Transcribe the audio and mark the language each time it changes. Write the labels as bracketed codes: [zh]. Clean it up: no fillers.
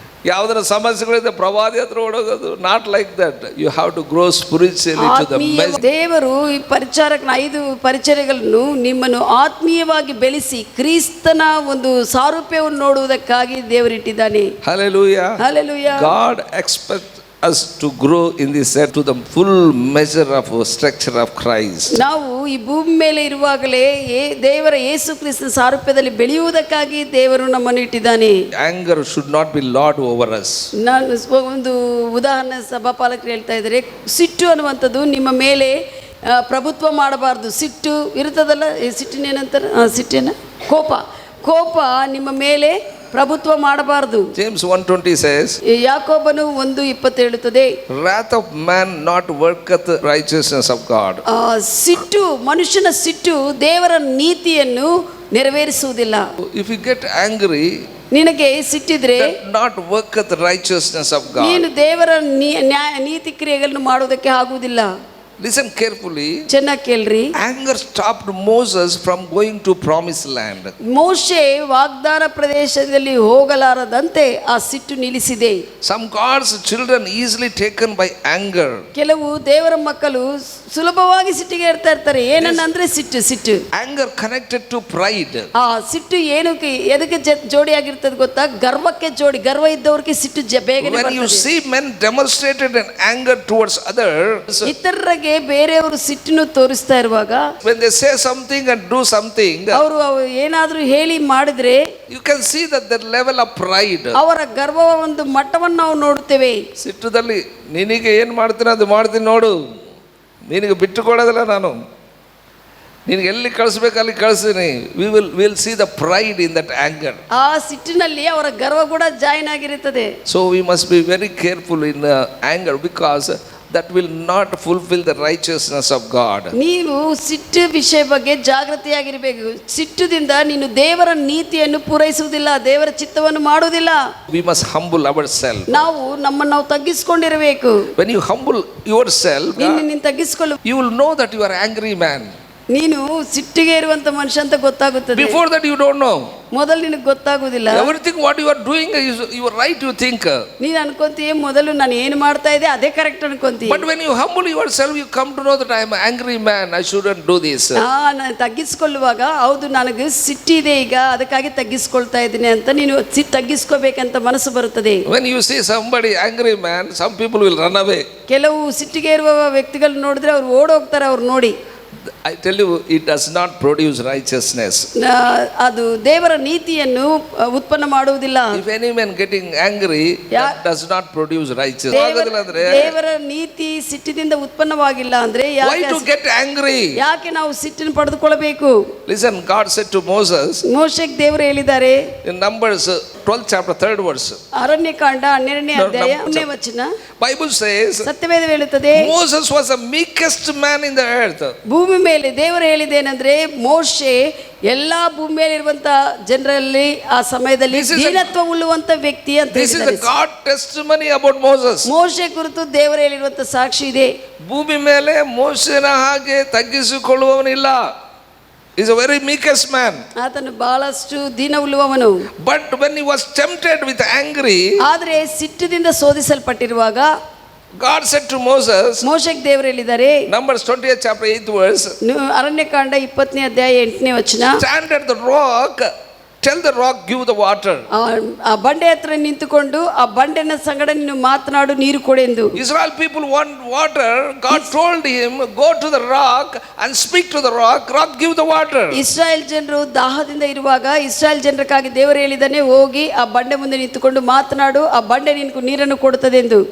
[kn] ಯಾವುದರ ಸಮಸ್ಯೆಗಳಿದೆ ಪ್ರವಾದಿ ಹತ್ರ ಓಡೋಗೋದು. [en] Not like that. You have to grow spiritually to the message. [kn] ದೇವರು ಈ ಪರಿಚಾರಕನ 5 ಪರಿಚರ್ಯಗಳನ್ನು ನಿಮ್ಮನ್ನು ಆತ್ಮೀಯವಾಗಿ ಬೆಳೆಸಿ ಕ್ರಿಸ್ತನ ಒಂದು ಸಾರೂಪ್ಯವನ್ನು ನೋಡುವುದಕ್ಕಾಗಿ ದೇವರಿಟ್ಟಿದ್ದಾನೆ. [en] Hallelujah. Hallelujah. God expects us to grow in this earth to the full measure of structure of Christ. [kn] ನಾವು ಈ ಭೂಮಿ ಮೇಲೆ ಇರುವಾಗಲೇ ದೇವರ ಯೇಸು ಕ್ರಿಸ್ತನ ಸಾರೂಪ್ಯದಲ್ಲಿ ಬೆಳೆಯುವುದಕ್ಕಾಗಿ ದೇವರು ನಮ್ಮನ್ನು ಇಟ್ಟಿದ್ದಾನೆ. [en] Anger should not be lord over us. [kn] ನಾನು ಒಂದು ಉದಾಹರಣೆ ಸಭಾಪಾಲಕರು ಹೇಳ್ತಾ ಇದ್ದಾರೆ, ಸಿಟ್ಟು ಅನ್ನುವಂಥದ್ದು ನಿಮ್ಮ ಮೇಲೆ ಪ್ರಭುತ್ವ ಮಾಡಬಾರ್ದು. ಸಿಟ್ಟು ಇರ್ತದಲ್ಲ, ಸಿಟ್ಟಿನೇನಂತಾರೆ, ಸಿಟ್ಟಿನ ಕೋಪ ನಿಮ್ಮ ಮೇಲೆ ಪ್ರಭುತ್ವ ಮಾಡಬಾರದು. [en] James 1:20 says, [kn] ಯಾಕೋಬನು 1:20 ಹೇಳುತ್ತದೆ, [en] wrath of man not worketh righteousness of God. [kn] ಸಿಟ್ಟು, ಮನುಷ್ಯನ ಸಿಟ್ಟು ದೇವರ ನೀತಿಯನ್ನು ನೆರವೇರಿಸುವುದಿಲ್ಲ. [en] If you get angry, [kn] ನಿನಗೆ ಸಿಟ್ಟಿದ್ರೆ [en] not worketh righteousness of God. [kn] ನೀನು ದೇವರ ನೀತಿ ಕ್ರಿಯೆಗಳನ್ನು ಮಾಡುವುದಕ್ಕೆ ಆಗುವುದಿಲ್ಲ. [en] Listen carefully. [kn] ಚೆನ್ನಾಗಿ ಕೇಳ್ರಿ. [en] Anger stopped Moses from going to promised land. [kn] ಮೋಶೆ ವಾಗ್ದಾನ ಪ್ರದೇಶದಲ್ಲಿ ಹೋಗಲಾರದಂತೆ ಆ ಸಿಟ್ಟು ನಿಲ್ಲಿಸಿದೆ. [en] Some God's children easily taken by anger. [kn] ಕೆಲವು ದೇವರ ಮಕ್ಕಳು ಸುಲಭವಾಗಿ ಸಿಟ್ಟಿಗೆ ಇರ್ತಾರೆ. ಏನನ್ನಂದ್ರೆ ಸಿಟ್ಟು. [en] Anger connected to pride. [kn] ಆ ಸಿಟ್ಟು ಏನಕ್ಕೆ ಎದಕ್ಕೆ ಜೋಡಿಯಾಗಿರ್ತದೆ ಗೊತ್ತಾ? ಗರ್ವಕ್ಕೆ ಜೋಡಿ. ಗರ್ವ ಇದ್ದವರಿಗೆ ಸಿಟ್ಟು ಬೇಗನೆ [en] When you see men demonstrated an anger towards others, [kn] ಇತರರಿಗೆ ಬೇರೆಯವರು ಸಿಟ್ಟನ್ನು ತೋರಿಸ್ತಾ ಇರುವಾಗ, [en] when they say something and do something, [kn] ಅವರು ಏನಾದರೂ ಹೇಳಿ ಮಾಡಿದ್ರೆ [en] you can see that their level of pride. [kn] ಅವರ ಗರ್ವವ ಒಂದು ಮಟ್ಟವನ್ನು ನಾವು ನೋಡುತ್ತೇವೆ. ಸಿಟ್ಟದಲ್ಲಿ ನಿನಗೆ ಏನು ಮಾಡ್ತೀನಿ ಅದು ಮಾಡ್ತೀನಿ ನೋಡು, ನಿನಗೆ ಬಿಟ್ಟು ಕೊಡೋದಿಲ್ಲ ನಾನು, ನಿನಗೆ ಎಲ್ಲಿ ಕಳಿಸ್ಬೇಕು ಅಲ್ಲಿ ಕಳಿಸ್ತೀನಿ. [en] Will see the pride in that anger. [kn] ಆ ಸಿಟ್ಟಿನಲ್ಲಿ ಅವರ ಗರ್ವ ಕೂಡ ಜಾಯಿನ್ ಆಗಿರುತ್ತದೆ. [en] So we must be very careful in anger because that will not fulfill the righteousness of God. [kn] ನೀವು ಸಿಟ್ಟು ವಿಷಯ ಬಗ್ಗೆ ಜಾಗೃತಿಯಾಗಿರಬೇಕು. ಸಿಟ್ಟುದಿಂದ ನೀನು ದೇವರ ನೀತಿಯನ್ನು ಪೂರೈಸುವುದಿಲ್ಲ, ದೇವರ ಚಿತ್ತವನ್ನು ಮಾಡುವುದಿಲ್ಲ. [en] We must humble ourselves. [kn] ನಾವು ನಮ್ಮನ್ನು ತಗ್ಗಿಸಿಕೊಂಡಿರಬೇಕು. [en] When you humble yourself, [kn] ನೀನು ತಗ್ಗಿಸಿಕೊಳ್ಳು, [en] you will know that you are angry man. [kn] ನೀನು ಸಿಟ್ಟಿಗೆ ಇರುವಂತ ಮನುಷ್ಯ ಅಂತ ಗೊತ್ತಾಗುತ್ತದೆ. [en] Before that you don't know. [kn] ಮೊದಲು ನಿನಗೆ ಗೊತ್ತಾಗುವುದಿಲ್ಲ. [en] Everything what you are doing is you are right, you think. [kn] ನೀನು ಅನ್ಕೊಂತೀಯ ಮೊದಲು ನಾನು ಏನು ಮಾಡ್ತಾ ಇದ್ದೆ ಅದೇ correct ಅನ್ಕೊಂತೀಯ. [en] But when you humble yourself, you come to know that I am an angry man, I shouldn't do this. [kn] ನಾನು ತಗ್ಗಿಸಿಕೊಳ್ಳುವಾಗ ಹೌದು ನನಗೆ ಸಿಟ್ಟಿದೆ ಈಗ, ಅದಕ್ಕಾಗಿ ತಗ್ಗಿಸಿಕೊಳ್ತಾ ಇದ್ದೀನಿ ಅಂತ ನೀನು ತಗ್ಗಿಸ್ಕೋಬೇಕಂತ ಮನಸ್ಸು ಬರುತ್ತದೆ. [en] When you see somebody angry man, some people will run away. [kn] ಕೆಲವು ಸಿಟ್ಟಿಗೆ ಇರುವ ವ್ಯಕ್ತಿಗಳು ನೋಡಿದ್ರೆ ಅವ್ರು ಓಡೋಗ್ತಾರೆ. ಅವ್ರು ನೋಡಿ, [en] I tell you, it does not produce righteousness. [kn] ಅದು ದೇವರ ನೀತಿಯನ್ನು ಉತ್ಪನ್ನ ಮಾಡುವುದಿಲ್ಲ. [en] If any man getting angry, that does not produce righteousness. [kn] ದೇವರ ನೀತಿ ಸಿಟ್ಟಿನಿಂದ ಉತ್ಪನ್ನವಾಗಿಲ್ಲ ಅಂದ್ರೆ [en] why to get angry? [kn] ಯಾಕೆ ನಾವು ಸಿಟ್ಟನ್ನು ಪಡೆದುಕೊಳ್ಳಬೇಕು? [en] Listen, God said to Moses, [kn] ಮೋಶೆಗೆ ದೇವರು ಹೇಳಿದ್ದಾರೆ [en] in Numbers 12th chapter 3rd verse, [kn] Aranya Kanda 12ನೇ ಅಧ್ಯಾಯ 1ನೇ ವಚನ, [en] Bible says, [kn] ಸತ್ಯವೇದ ಹೇಳುತ್ತದೆ, [en] Moses was the meekest man in the earth. [kn] ಭೂಮಿ ಮೇಲೆ ದೇವರು ಹೇಳಿದ್ದೇನೆಂದ್ರೆ ಮೋಶೆ ಎಲ್ಲಾ ಭೂಮಿ ಮೇಲೆ ಇರುವಂತ ಜನರಲ್ಲಿ ಆ ಸಮಯದಲ್ಲಿ ದೀನತ್ವ ಉಳ್ಳುವಂತ ವ್ಯಕ್ತಿ ಅಂತ ಹೇಳಿದ್ದಾರೆ. [en] This is the God testimony about Moses. [kn] ಮೋಶೆ ಕುರಿತು ದೇವರು ಹೇಳಿರುವಂತ ಸಾಕ್ಷಿ ಇದೆ. ಭೂಮಿ ಮೇಲೆ ಮೋಶೆನ ಹಾಗೆ ತಗ್ಗಿಸಿಕೊಳ್ಳುವವನಿಲ್ಲ. [en] Is a very meekest man. [kn] ಆತನು ಬಹಳಷ್ಟು ದೀನ ಉಳ್ಳುವವನು. [en] But when he was tempted with angry, [kn] ಆದರೆ ಸಿಟ್ಟಿನಿಂದ ಶೋಧಿಸಲ್ಪಟ್ಟಿರುವಾಗ [en] God said to Moses, [kn] ಮೋಶೆಗೆ ದೇವರು ಹೇಳಿದ್ದಾರೆ, [en] Numbers 20th chapter 8th verse, [kn] Aranya Kanda 20ನೇ ಅಧ್ಯಾಯ 8ನೇ ವಚನ, [en] stand at the rock, tell the rock give the water. [kn] ಆ ಬಂಡೆ ಹತ್ರ ನಿಂತುಕೊಂಡು ಆ ಬಂಡೆನ ಸಂಗಡ ನೀನು ಮಾತನಾಡು, ನೀರು ಕೊಡೆಂದು. [en] Israel people want water. God told him, go to the rock and speak to the rock. Rock give the water. [kn] Israel ಜನರು ದಾಹದಿಂದ ಇರುವಾಗ ಇಸ್ರಾಯೇಲ್ ಜನರಿಗಾಗಿ ದೇವರು ಹೇಳಿದಾನೆ, ಹೋಗಿ ಆ ಬಂಡೆ ಮುಂದೆ ನಿಂತುಕೊಂಡು ಮಾತನಾಡು, ಆ ಬಂಡೆ ನಿನಗೆ ನೀರನ್ನು ಕೊಡುತ್ತದೆ ಎಂದು.